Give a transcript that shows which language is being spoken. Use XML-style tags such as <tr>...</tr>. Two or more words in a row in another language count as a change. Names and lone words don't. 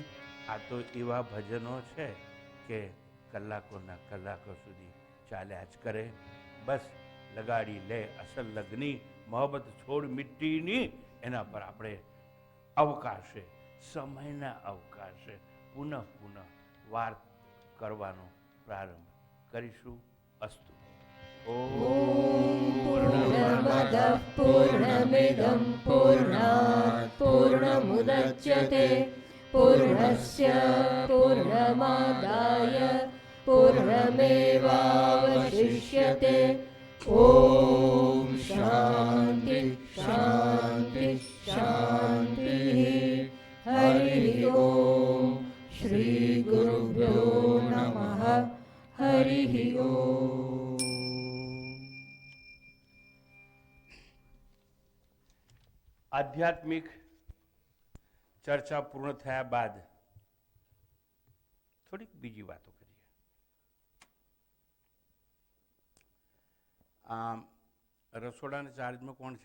<gu>આ તો એવા ભજનો છે કે કલાકોના કલાકો સુધી ચાલ્યા જ કરે. બસ લગાડી લે અસલ લગ્ની, મોહબ્બત છોડ મિટ્ટીની. એના પર આપણે અવકાશે, સમયના અવકાશે પુનઃ પુનઃ વાત કરવાનો પ્રારંભ કરીશું. અસ્તુ.</gu> <sa>પૂર્ણમદઃ પૂર્ણમિદં પૂર્ણાત પૂર્ણમુદચ્યતે પૂર્ણસ્ય પૂર્ણમાદાય પૂર્ણમેવાવશિષ્યતે. वशिष्यते ॐ शान्ति शान्ति शान्तिः हरिः ॐ श्रीगुरुभ्यो नमः हरिः ॐ</sa> <gu>આધ્યાત્મિક ચર્ચા પૂર્ણ થયા બાદ થોડીક બીજી વાતો કરીએ. આમ રસોડાના ચાર્જમાં કોણ છે?</gu>